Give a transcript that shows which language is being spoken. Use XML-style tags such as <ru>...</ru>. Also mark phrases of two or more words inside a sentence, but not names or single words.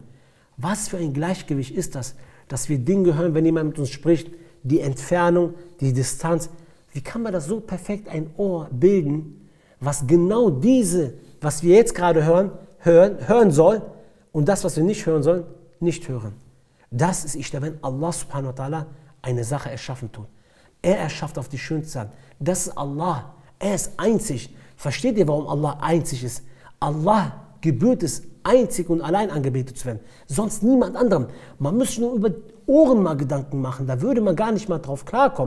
<de>Was für ein Gleichgewicht ist das, dass wir Dinge hören, wenn jemand mit uns spricht, die Entfernung, die Distanz. Wie kann man das so perfekt ein Ohr bilden, was genau diese, was wir jetzt gerade hören soll und das, was wir nicht hören sollen, nicht hören. Das ist, wenn</de> <ar>الله سبحانه وتعالى</ar> <de>eine Sache erschaffen tut. Er erschafft auf die schönste Art. Das ist Allah. Er ist einzig. Versteht ihr, warum Allah einzig ist? Allah gebührt es, einzig und allein angebetet zu werden. Sonst niemand anderem. Man müsste nur über Ohren mal Gedanken machen. Da würde man gar nicht mal drauf klarkommen.</de>